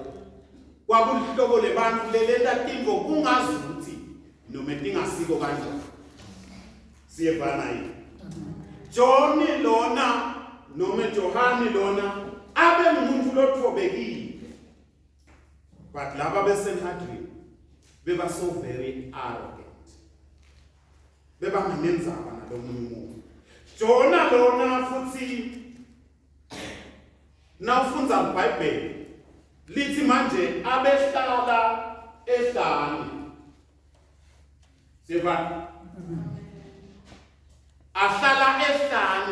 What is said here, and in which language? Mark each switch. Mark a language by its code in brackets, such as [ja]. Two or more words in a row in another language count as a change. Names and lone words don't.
[ss] Kwakuhlobo lebantu lelenta tinto kungazuthi noma tingasiko kanjani. Siyevana yini? John lona noma Johane lona abe ngumuntu lothobekile. But laba besenhadri beba [en] so very arrogant. [ss] Beba nganenzaba nalomunye umuntu. Jona lona futhi nawufunza iBhayibheli lithi manje abehlala ehlane. Sivana. Ahlala ehlane.